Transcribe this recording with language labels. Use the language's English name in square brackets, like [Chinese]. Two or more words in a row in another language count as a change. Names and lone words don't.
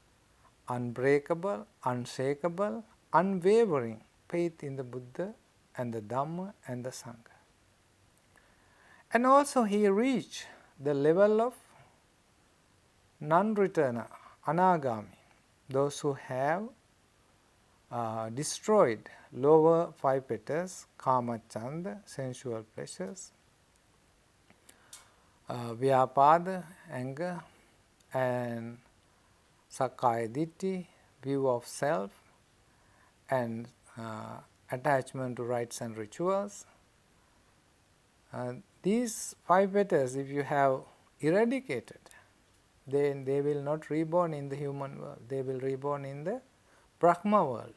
[English] Unbreakable, unshakable, unwavering faith in the Buddha and the Dhamma and the Sangha. And also he reached the level of non-returner, anagami, those who have destroyed lower 5 fetters, [Pali] kama chanda, [English] sensual pleasures, vyapada, anger, and [Pali] sakkaya ditthi, [English] view of self, and attachment to rites and rituals. These 5 fetters, if you have eradicated, then they will not reborn in the human world, they will reborn in the Brahma world.